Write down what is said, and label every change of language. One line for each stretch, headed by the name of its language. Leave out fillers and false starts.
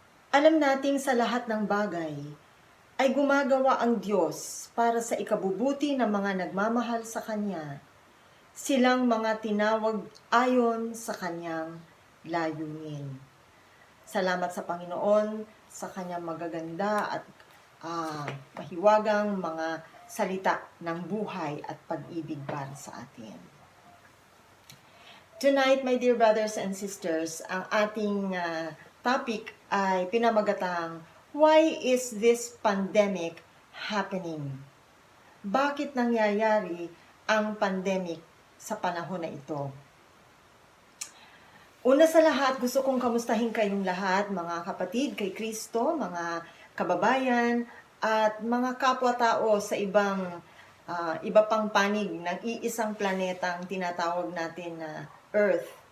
Filipino: Alam nating sa lahat ng bagay ay gumagawa ang Diyos para sa ikabubuti ng mga nagmamahal sa Kanya, silang mga tinawag ayon sa Kanyang layunin. Salamat sa Panginoon sa Kanyang magaganda at mahiwagang mga salita ng buhay at pag-ibig para sa atin.
English: Tonight, my dear brothers and sisters,
Filipino: ang ating topic ay pinamagatang,
English: Why is this pandemic happening?
Filipino: Bakit nangyayari ang pandemic sa panahon na ito? Una sa lahat, gusto kong kamustahin kayong lahat, mga kapatid kay Kristo, mga kababayan, at mga kapwa-tao sa iba pang panig ng iisang planetang tinatawag natin na Earth.